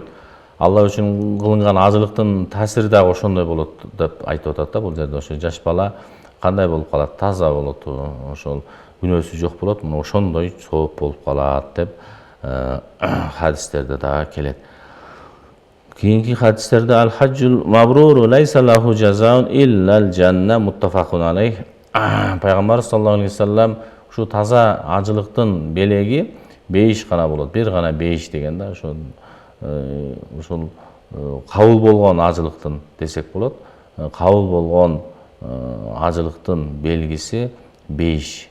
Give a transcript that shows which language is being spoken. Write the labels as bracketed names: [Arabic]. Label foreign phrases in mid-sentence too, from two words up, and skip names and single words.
[Kyrgyz] Алла үчүн кылынган ажылыктын таасири дагы ошондой болот деп айтып атат да. Бул жерде ошо жаш бала кандай болуп калат? Таза болот, ошол күнөөсү жок болот. Мына ошондой сооп болуп калат деп хадистерде дагы келет. Кийинки хадистерде [Arabic] الحج المبرور ليس له جزاء إلا الجنة متفق عليه. [Kyrgyz] Пайгамбар [Arabic] صلى الله عليه وسلم [Kyrgyz] ушу таза ажылыктын белеги бейиш гана болот. Бир гана бейиш деген да, ушул кабыл болгон ажылыктын десек болот. Кабыл болгон ажылыктын белгиси бейиш.